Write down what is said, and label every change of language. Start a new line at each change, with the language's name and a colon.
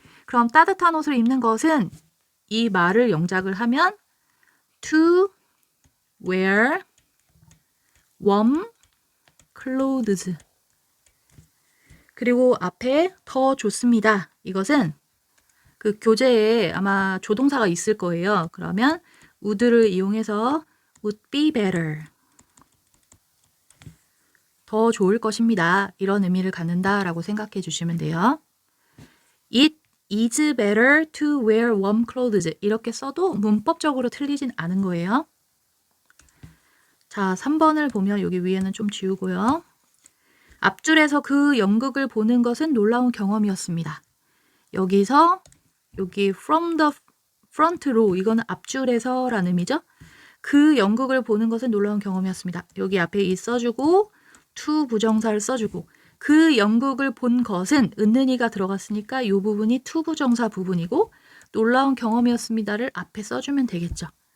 Korean: 그럼 따뜻한 옷을 입는 것은 이 말을 영작을 하면
English: to wear warm clothes.
Korean: 그리고 앞에 더 좋습니다. 이것은 그 교재에 아마 조동사가 있을 거예요. 그러면 would를 이용해서
English: would be better.
Korean: 더 좋을 것입니다. 이런 의미를 갖는다라고 생각해 주시면 돼요.
English: It is better to wear warm clothes.
Korean: 이렇게 써도 문법적으로 틀리진 않은 거예요. 자, 3번을 보면 여기 위에는 좀 지우고요. 앞줄에서 그 연극을 보는 것은 놀라운 경험이었습니다. 여기서 여기
English: from the front row
Korean: 이거는 앞줄에서 라는 의미죠. 그 연극을 보는 것은 놀라운 경험이었습니다. 여기 앞에 이 써주고 to 부정사를 써주고 그 연극을 본 것은 은는이가 들어갔으니까 이 부분이 to 부정사 부분이고 놀라운 경험이었습니다를 앞에 써주면 되겠죠.